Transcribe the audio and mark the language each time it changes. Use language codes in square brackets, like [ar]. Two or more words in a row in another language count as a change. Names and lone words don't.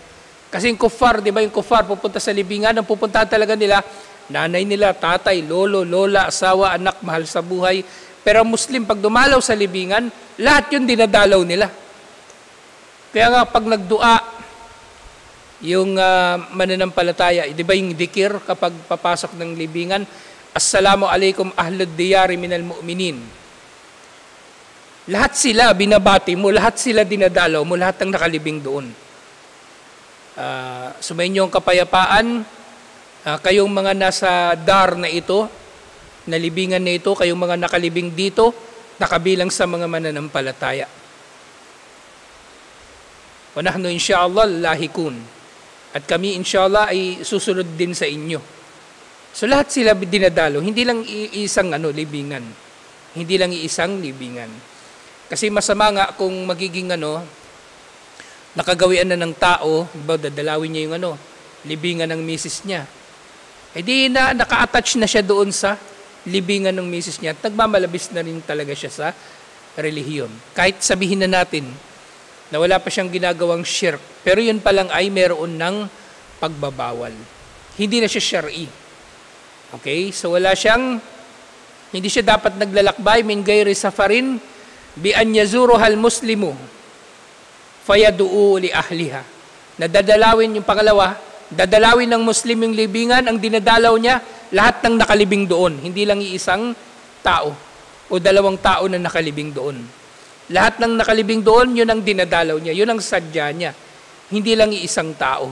[tl] Kasi yung kuffar, di ba yung kuffar pupunta sa libingan, ang pupuntahan talaga nila, nanay nila, tatay, lolo, lola, asawa, anak, mahal sa buhay. Pero Muslim, pag dumalaw sa libingan, lahat yun dinadalaw nila. Kaya nga, pag nagdua, yung mananampalataya, di ba yung dikir kapag papasok ng libingan, [ar] السلام عليكم أهل الديار من المؤمنين. [tl] Lahat sila binabati mo, lahat sila dinadalaw mo, lahat ang nakalibing doon. Sumayin niyo ang kapayapaan, kayong mga nasa dar na ito, na libingan na ito, kayong mga nakalibing dito, nakabilang sa mga mananampalataya. [ar] ونحن إن شاء الله لاحقون. [tl] At kami insyaallah ay susunod din sa inyo. So lahat sila dinadalo, hindi lang isang libingan. Hindi lang isang libingan. Kasi masama nga kung magiging nakagawian na ng tao, dadalawin niya yung libingan ng misis niya. Di na naka-attach na siya doon sa libingan ng misis niya at nagmamalabis na rin talaga siya sa relihiyon. Kahit sabihin na natin na wala pa siyang ginagawang shirk, pero yun pa lang ay meron ng pagbabawal. Hindi na siya syar'i. Okay? So hindi siya dapat naglalakbay [ar] من غير سفر بأن يزورها المسلم فيدعو لأهلها. [tl] Nadadalawin yung pangalawa, dadalawin ng Muslim yung libingan, ang dinadalaw niya, lahat ng nakalibing doon. Hindi lang iisang tao o dalawang tao na nakalibing doon. Lahat ng nakalibing doon, yun ang dinadalaw niya, yun ang sadya niya. Hindi lang iisang tao.